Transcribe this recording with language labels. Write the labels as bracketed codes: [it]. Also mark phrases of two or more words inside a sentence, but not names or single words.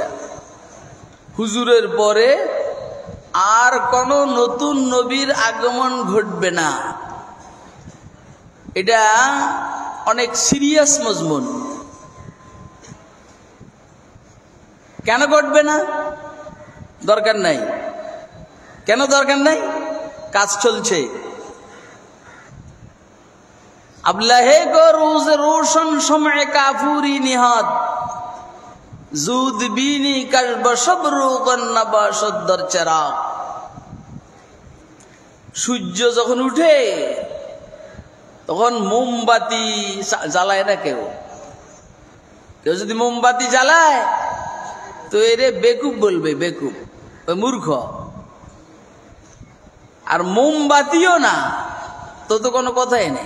[bn] এটা হুজুরের পরে আর কোন নতুন নবীর আগমন ঘটবে না। এটা অনেক সিরিয়াস মজমুন। কেন ঘটবে না? দরকার নাই। কেন দরকার নাই? কাজ চলছে। [fa] ابلهی کو روز روشن شمع کافوری نهد زود بینی کش به شب روغن نباشد در چراغ. [bn] সূর্য যখন উঠে তখন মোমবাতি জ্বালায় না কেউ। কেউ যদি মোমবাতি জ্বালায় তো এরে বেকুব বলবে, বেকুব, মূর্খ। আর মোমবাতিও না তো তো কোনো কথাই নেই।